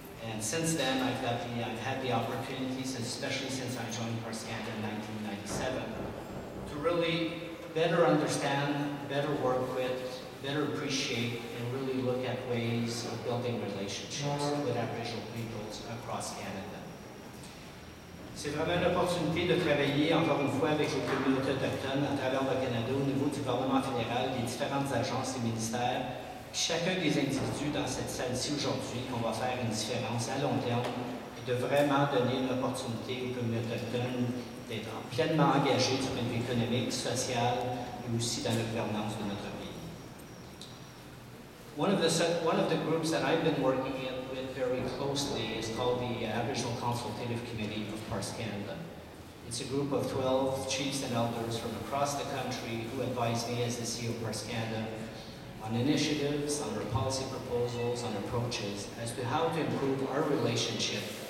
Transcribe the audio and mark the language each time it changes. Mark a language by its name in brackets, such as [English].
[English] And since then, I've had the opportunities, especially since I joined Parscanda in 1997, to really better understand, better work with, better appreciate, and really look at ways of building relationships with Aboriginal peoples across Canada. [French] C'est vraiment une opportunité de travailler encore une fois avec les communautés autochtones à travers le Canada au niveau du gouvernement fédéral, les différentes agences et ministères, chacun des individus dans cette salle-ci aujourd'hui, qu'on va faire une différence à long terme et de vraiment donner une opportunité aux communautés autochtones d'être pleinement engagés du point de vue économique, social et aussi dans la gouvernance de notre pays. [English] One of the groups that I've been working with very closely is called the Aboriginal Consultative Committee of Parscanda. It's a group of 12 chiefs and elders from across the country who advise me as the CEO of Parscanda on initiatives, on our policy proposals, on approaches as to how to improve our relationship